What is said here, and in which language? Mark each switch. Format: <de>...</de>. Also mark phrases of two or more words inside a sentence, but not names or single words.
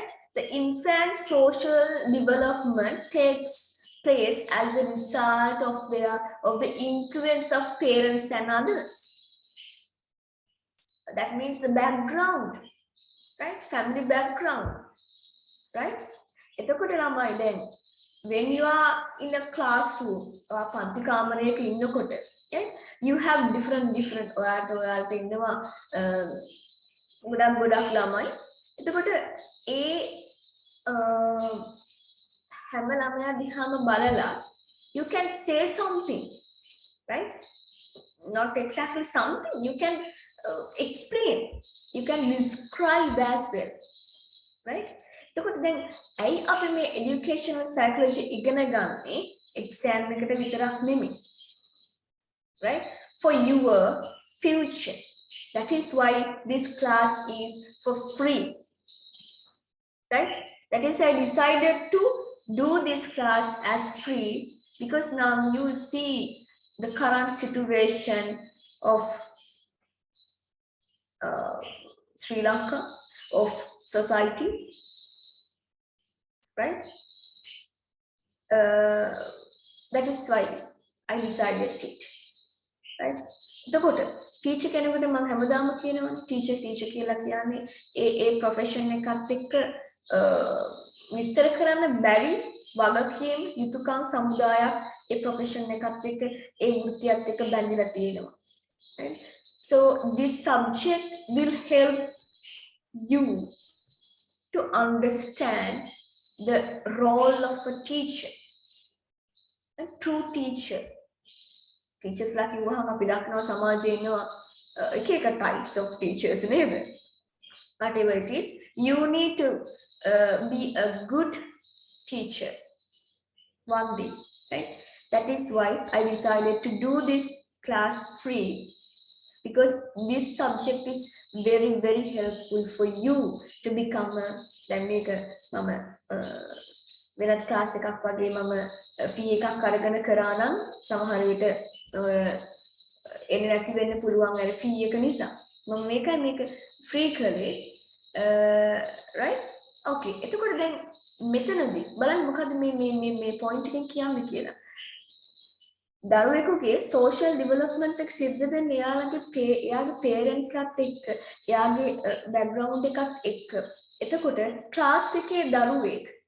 <en>The infant's social development takes place as a result of the influence of parents and others. That means the background, right? Family background, right?</en> <si>එතකොට ළමයි දැන්</si> <en>when you are in a classroom or</en> <si>පන්ති කාමරයක ඉන්නකොට,</si> <en>okay, you have different</en> <si>ඔයාලට ඉන්නවා ගොඩක් ළමයි. එතකොට ඒ හැම ළමයා දිහාම බලලා</si> <en>you can say something,</en> <si>right?</si> <en>Not exactly something, you can explain, you can describe as well, right?</en> <si>එතකොට දැන් ඇයි අපි මේ</si> <en>educational psychology</en> <si>ඉගෙන ගන්නේ exam එකට විතරක් නෙමෙයි,</si> <en>right? For your future. That is why this class is for free, right? That is I decided to do this class as free because now you see the current situation of Sri Lanka, of society, right? That is why I decided it, right?</en> <si>එතකොට ටීචර් කෙනෙකුට මම හැමදාම කියනවනේ ටීචර් කියලා කියන්නේ ඒ ප්‍රොෆෙෂන් එකත් එක්ක විස්තර කරන්න බැරි වගකීම් යුතුයකම් සමුදායක් ඒ ප්‍රොෆෙෂන් එකත් එක්ක ඒ වෘත්තියත් එක්ක බැඳිලා තියෙනවා.</si> <en>Right? So this subject will help you to understand the role of a teacher, a true teacher. Teachers like you</en> <si>වහම අපි දක්නවා සමාජයේ ඉන්නවා එක එක</si> <en>types of teachers</en> <si>නේද?</si> <en>Whatever it is, you need to be a good teacher one day, right? That is why I decided to do this class free, because this subject is very very helpful for you to become a</en> <si>දැන් මේක මම වෙනත් ක්ලාස් එකක් වගේ මම ෆී එකක් අරගෙන කරා නම් සමහර විට එන්නේ නැති වෙන්න පුළුවන් අර ෆී එක නිසා මම මේක ෆ්‍රී කරේ</si> <en>right okay</en> <si>එතකොට දැන් මෙතනදී බලන්න මොකද්ද මේ පොයින්ට් එකෙන් කියන්නේ කියලා දරුවෙකුගේ</si> <en>social development</en> <si>එක සිද්ධ වෙන්නේ එයාගේ parents-ලාත් එක්ක එයාගේ background එකත් එක්ක එතකොට ක්ලාස් එකේ දරුවෙක්</si>